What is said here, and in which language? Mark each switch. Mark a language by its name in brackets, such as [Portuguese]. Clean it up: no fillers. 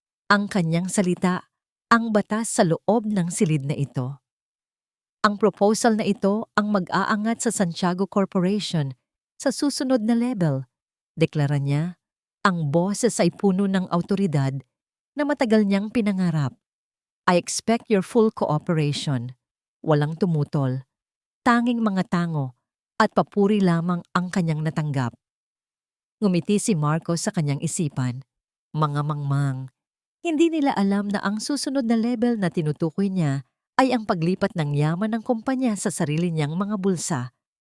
[Filipino] Ang kanyang salita, ang batas sa loob ng silid na ito. Ang proposal na ito ang mag-aangat sa Santiago Corporation sa susunod na level. Deklara niya, ang boses ay puno ng autoridad na matagal niyang pinangarap. [English] I expect your full cooperation. [Filipino] Walang tumutol. Tanging mga tango at papuri lamang ang kanyang natanggap. Ngumiti si Marco sa kanyang isipan. Mga mangmang. Hindi nila alam na ang susunod na level na tinutukoy niya ay ang paglipat ng yaman ng kumpanya sa sarili niyang mga bulsa.